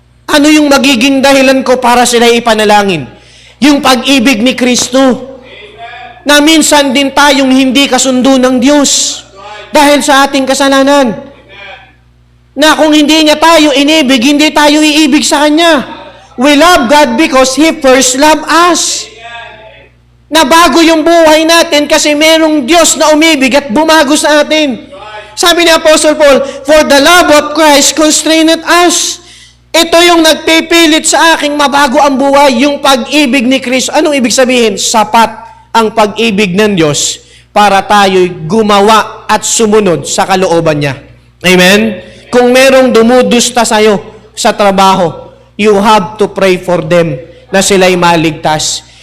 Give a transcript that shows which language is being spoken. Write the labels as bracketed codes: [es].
[tl] Ano yung magiging dahilan ko para sila ipanalangin? Yung pag-ibig ni Kristo. Na minsan din tayong hindi kasundo ng Diyos dahil sa ating kasalanan. Na kung hindi niya tayo inibig, hindi tayo iibig sa Kanya. [en] We love God because He first loved us. [tl] Na bago yung buhay natin kasi merong Diyos na umibig at bumago sa atin. Sabi ni [en] Apostle Paul, for the love of Christ constraineth us. [tl] Ito yung nagpipilit sa aking mabago ang buhay, yung pag-ibig ni Kristo. Anong ibig sabihin? Sapat ang pag-ibig ng Diyos para tayo'y gumawa at sumunod sa kalooban niya. Amen? Kung merong dumudusta sa'yo sa trabaho, [en] you have to pray for them [tl] na sila'y maligtas.